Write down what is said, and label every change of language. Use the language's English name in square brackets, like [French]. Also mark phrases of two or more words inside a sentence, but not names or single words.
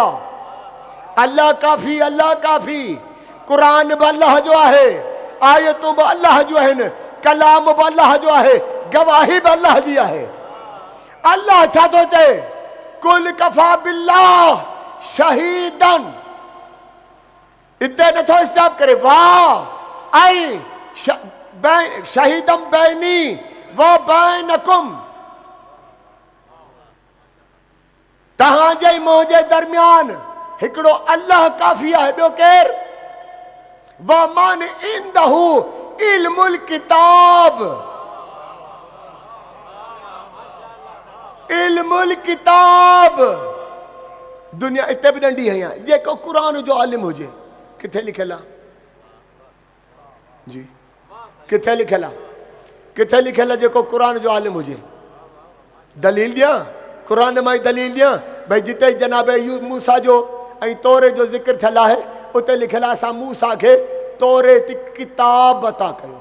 [Sindhi] अल्लाह काफ़ी, अल्लाह काफ़ी। क़ुरान बि अल्लाह जो आहे, आयतूं बि अल्लाह जूं आहिनि, कलाम बि अल्लाह जो आहे, गवाही बि अल्लाह जी आहे। अल्लाह छा थो चए? [Arabic] قل كفى بالله شهيدًا. [Sindhi] इते नथो स्टॉप करे, वाह ऐं [Arabic] شهيدًا بيني و بينكم, [Sindhi] तहांजे मुंहिंजे दरमियान हिकिड़ो अल्लाह काफ़ी आहे, ॿियो केर? [Arabic] و من عنده علم الكتاب، علم الكتاب. [Sindhi] दुनिया इते बि नंढी है, जेको क़ुरान जो आलिम हुजे, किथे लिखियल आहे जी, किथे लिखियल आहे, किथे लिखियल आहे जेको क़ुरान जो आलिम हुजे? दलील ॾियां, क़ुरान मां ई दलील ॾियां भई जिते जनाब मूसा जो ऐं तौरे जो ज़िक्र थियल आहे उते लिखियल आहे असां मूसा खे तौरेत किताब अता कयो।